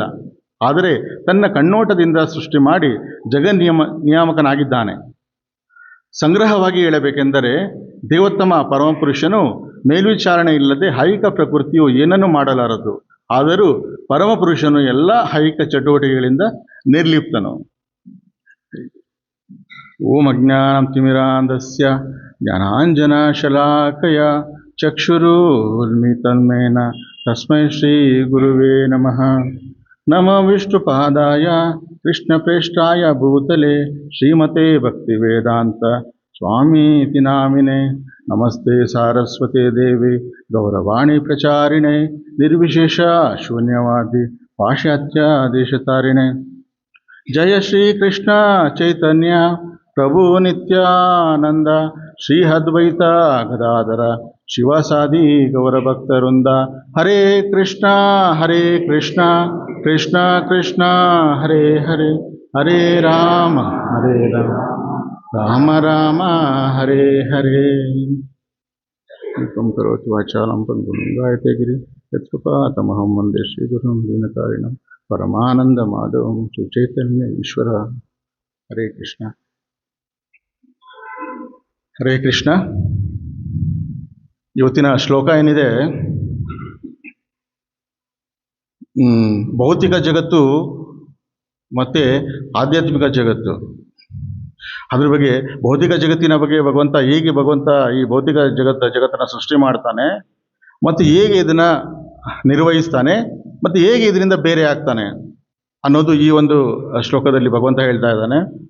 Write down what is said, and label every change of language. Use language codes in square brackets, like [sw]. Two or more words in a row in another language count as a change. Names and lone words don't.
[kn] ಆದರೆ ತನ್ನ ಕಣ್ಣೋಟದಿಂದ ಸೃಷ್ಟಿ ಮಾಡಿ ನಿಯಾಮಕನಾಗಿದ್ದಾನೆ. ಸಂಗ್ರಹವಾಗಿ ಹೇಳಬೇಕೆಂದರೆ ದೇವೋತ್ತಮ ಪರಮಪುರುಷನು ಮೇಲ್ವಿಚಾರಣೆ ಇಲ್ಲದೆ ಐಹಿಕ ಪ್ರಕೃತಿಯು ಏನನ್ನೂ ಮಾಡಲಾರದು. ಆದರೂ ಪರಮಪುರುಷನು ಎಲ್ಲ ಐಹಿಕ ಚಟುವಟಿಕೆಗಳಿಂದ ನಿರ್ಲಿಪ್ತನು. [sa] ಓಂ ಅಜ್ಞಾನತಿಮಿರಾಂಧಸ್ಯ ಜ್ಞಾನಾಂಜನಶಲಾಕಯ ಚಕ್ಷುರುನ್ಮಿಲಿತನ್ಯೇನ ತಸ್ಮೈ ಶ್ರೀ ಗುರುವೇ ನಮಃ. ನಮೋ ವಿಷ್ಣುಪಾದಾಯ ಕೃಷ್ಣಪ್ರೇಷ್ಠಾಯ ಭೂತಲೆ ಶ್ರೀಮತೆ ಭಕ್ತಿವೇದಾಂತ स्वामीति नामिने नमस्ते सारस्वते देवे गौरवाणी प्रचारिणे निर्विशेष शून्यवादी पाश्चात्य देशतारिणे जय श्री कृष्ण चैतन्य प्रभु नित्यानंद श्री अद्वैत गदाधर शिवसादि गौरभक्तवृंद हरे कृष्ण कृष्ण कृष्ण हरे हरे हरे राम राम राम हरे हरे एकं करोति वाचालं पङ्गुं गायते गिरि यत्कृपातमहं वन्दे श्रीगुरुं दीनतारिणं परमानन्दमाधवं श्रीचैतन्य ईश्वर हरे कृष्ण ಹರೇ ಕೃಷ್ಣ. [kn] ಇವತ್ತಿನ ಶ್ಲೋಕ ಏನಿದೆ, ಭೌತಿಕ ಜಗತ್ತು ಮತ್ತು ಆಧ್ಯಾತ್ಮಿಕ ಜಗತ್ತು, ಅದ್ರ ಬಗ್ಗೆ ಭೌತಿಕ ಜಗತ್ತಿನ ಬಗ್ಗೆ ಹೇಗೆ ಭಗವಂತ ಈ ಭೌತಿಕ ಜಗತ್ತನ್ನು ಸೃಷ್ಟಿ ಮಾಡ್ತಾನೆ ಮತ್ತು ಹೇಗೆ ಇದನ್ನು ನಿರ್ವಹಿಸ್ತಾನೆ ಮತ್ತು ಹೇಗೆ ಇದರಿಂದ ಬೇರೆ ಆಗ್ತಾನೆ ಅನ್ನೋದು ಈ ಒಂದು ಶ್ಲೋಕದಲ್ಲಿ ಭಗವಂತ ಹೇಳ್ತಾ ಇದ್ದಾನೆ.